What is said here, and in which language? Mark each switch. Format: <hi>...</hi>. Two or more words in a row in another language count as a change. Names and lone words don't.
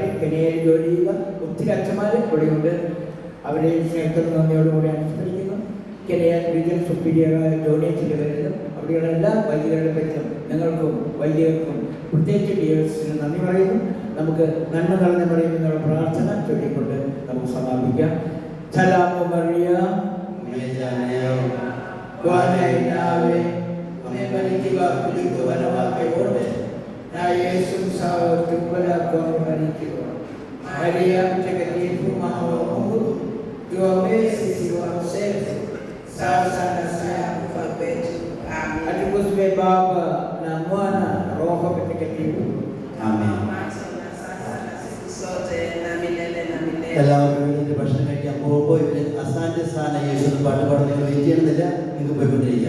<ml>കെനിയയിൽ ജോലി ചെയ്യുക ഒത്തിരി അച്ഛന്മാർ ഇവിടെയുണ്ട്. അവരെയും സ്നേഹത്തോട് നന്ദിയോടുകൂടി അനുസ്മരിക്കുന്നു. കെനിയ റീജിയൽ സുപ്പീരിയറായ ജോണിയച്ചിൻ്റെ പേരിലും അവിടെയുള്ള എല്ലാ വൈദികരുടെ പേരിലും ഞങ്ങൾക്കും വൈദികർക്കും പ്രത്യേകിച്ച് DSന് നന്ദി പറയുന്നു. നമുക്ക് നന്മ നിറഞ്ഞ പറയുമെന്നുള്ള പ്രാർത്ഥന ചൊല്ലിക്കൊണ്ട് നമുക്ക് സമാപിക്കാം.</ml> <sw>Salamu Maria Amebarikiwa kuliko wanawake wote, na Yesu mzao wa tumbo lako amebarikiwa. Maria mtakatifu, mama wa Mungu, tuombee sisi wakosefu, sasa na saa ya kufa kwetu. Amen. Atukuzwe Baba na Mwana na Roho Mtakatifu. Amen.</sw> <ml>എല്ലാവരും ഭക്ഷണം കഴിക്കാൻ പോകുമ്പോൾ ഇവര് അസാന്റെ സ്ഥാന യേശു പാട്ട് പാടുന്നതിന് വെയിറ്റ് ചെയ്യുന്നില്ല. നിങ്ങൾക്ക് പോയി</ml>